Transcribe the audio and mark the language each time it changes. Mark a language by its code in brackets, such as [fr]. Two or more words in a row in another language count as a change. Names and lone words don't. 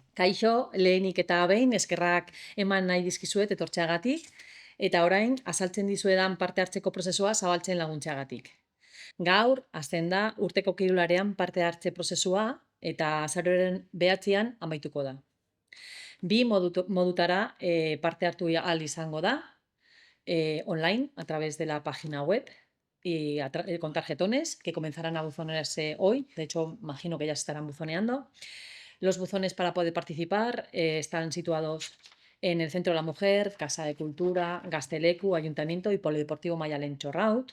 [eu] Kaixo, lehenik eta behin eskerrak eman nahi dizkizuet etortzeagatik, eta orain azaltzen dizuedan parte hartzeko prozesua zabaltzen laguntzeagatik. Gaur, hasten da urteko kirolarean parte hartze prozesua eta azaroaren 9 amaituko da. Bi modutara parte hartu ahal izango da, online, [es] a través de la página web y con tarjetones que comenzarán a buzonearse hoy. De hecho, imagino que ya se estarán buzoneando. Los buzones para poder participar están situados en el Centro de la Mujer, Casa de Cultura, Gazteleku, Ayuntamiento y Polideportivo Mayalen Chorraut.